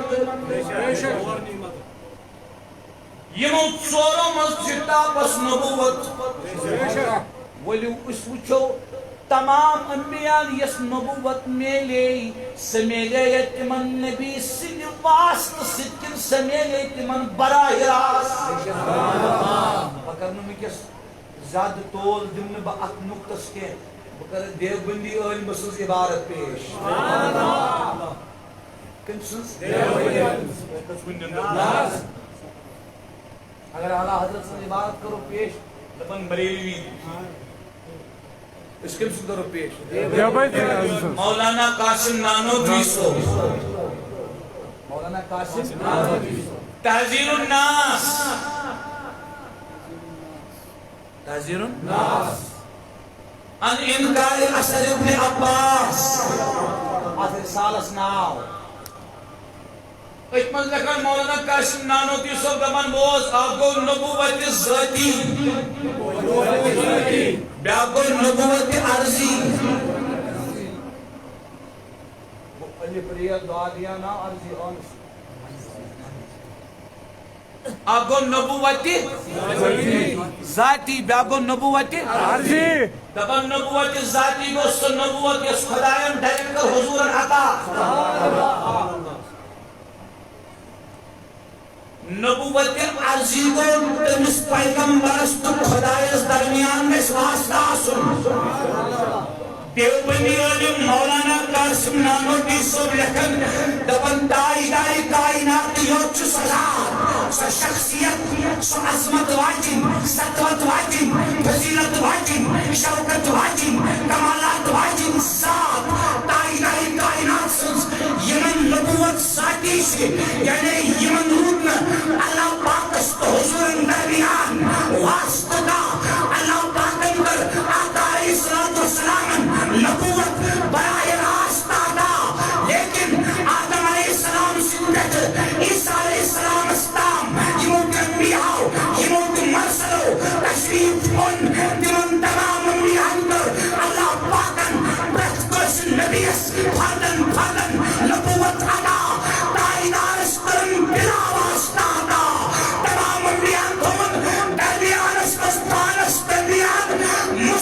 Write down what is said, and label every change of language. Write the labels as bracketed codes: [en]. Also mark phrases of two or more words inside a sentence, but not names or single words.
[ks] یمو ژورو منٛز چھِ ٹاپس نبوت ؤلِو أسۍ وٕچھو تمام انبیاء یس نبوت میلے سہ میلے تمن نبی سٕنٛدِ واسطہٕ سۭتۍ کِنہٕ سہ میلے تمن براہ راست بہٕ کرٕ نہٕ وٕنکٮ۪س زیادٕ تول دِمہٕ نہٕ بہٕ اتھ نُقطس کینٛہہ بہٕ کرٕ دیوبندی عٲلمہٕ سٕنٛز عبارت پیش کٔمۍ سٕنٛز اگر اعلیٰ حضرت سٕنٛز عبارت کرو پیش دپن بریلوی اس کم سے کرو پیش مولانا قاسم نانوتوی صاحب مولانا قاسم نانوتوی تحذیر الناس تحذیر عن انکار اثر ابن عباس اتھ رسالس ناو اتھ منٛز لیکھان مولانا قاسم نانوتوی صاحب دپان بوز اکھ گوٚو نبوت ذاتی بیاکھ گوٚو نبوت عرضی الف ر ضاد یا نا عرضی انس اکھ گوٚو نبوت ذاتی بیاکھ گوٚو نبوت عرضی دپان نبوت ذاتی گوٚو سۄ نبوت یۄس خۄدایَن ڈایریکٹ کٔر حضوٗرن عطا نبوت عرضی گوٚو تٔمِس پیغمبرس تہٕ خۄدایس درمیان گژھِ واسطہٕ آسُن دیوبندی عالم مولانا قاسم نانوتوی صٲب لیکھان دپان تاجدارِ کائنات یوت چھُ سۄ ذات سۄ شخصیت سۄ عظمت واجِنۍ سطوت واجِنۍ فضیلت واجِنۍ شوکت واجِنۍ کمالات واجِنۍ ذات تاجدارِ کائنات سٕنٛز یِمن نبوت ذاتی چھِ یعنی یِمن روٗد نہٕ اللہ پاکس تہٕ حضوٗرن درمیان واسطہٕ کانٛہہ اللہ پاکن کٔر آقا [ar] علیہ الصلوۃ والسلام [ks] نبوت براہ راست عطا لیکن آدم علیہ السلام سٕنٛدِ پٮ۪ٹھٕ عیسیٰ علیہ السلامس تام یِمو تہِ انبیاءو یِمو تہِ مرسلو تشریف اوٚن تِمن تمام انبیاہن کٔر اللہ پاکن پرٛٮ۪تھ کٲنٛسہِ نبیَس فردن فردن نبوت عطا تاجدارس کٔرٕن بلا واسطہٕ عطا تمام انبیاہن تھوٚوُن درمیانس منٛز پانس درمیان